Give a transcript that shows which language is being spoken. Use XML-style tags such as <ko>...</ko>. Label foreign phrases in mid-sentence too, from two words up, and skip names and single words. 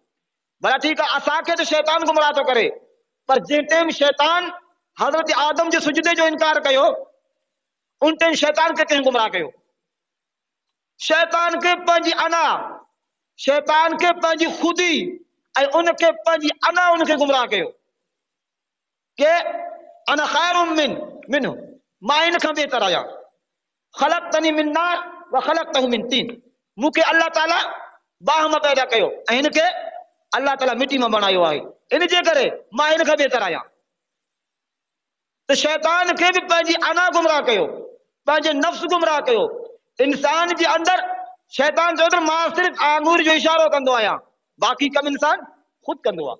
<sd>भला ठीकु आहे, असांखे त शैतान गुमराह थो करे, पर जंहिं टाइम शैतान हज़रत आदम जे सुजदे जो इनकार कयो उन टाइम शैतान खे कंहिं गुमराह कयो? शैतान खे पंहिंजी अना, शैतान खे पंहिंजी ख़ुदी ऐं उनखे पंहिंजी अना उनखे गुमराह कयो के</sd> <ar>أنا خير منه,</ar> <sd>मां इन खां बेहतर आहियां।</sd> <ar>خلقتني من نار وخلقته من طين,</ar> <sd>मूंखे अल्लाह ताला बाह मां पैदा कयो ऐं हिनखे अल्लाह ताला मिट्टी मां बणायो आहे, इन जे करे मां इन खां बेहतर आहियां। त शैतान खे बि पंहिंजी अना गुमराह कयो, पंहिंजे नफ़्स गुमराह कयो। इंसान जे अंदरि शैतान चयो त मां सिर्फ़ आंगूर जो इशारो कंदो आहियां, बाक़ी कम इंसान ख़ुदि कंदो आहे।</sd>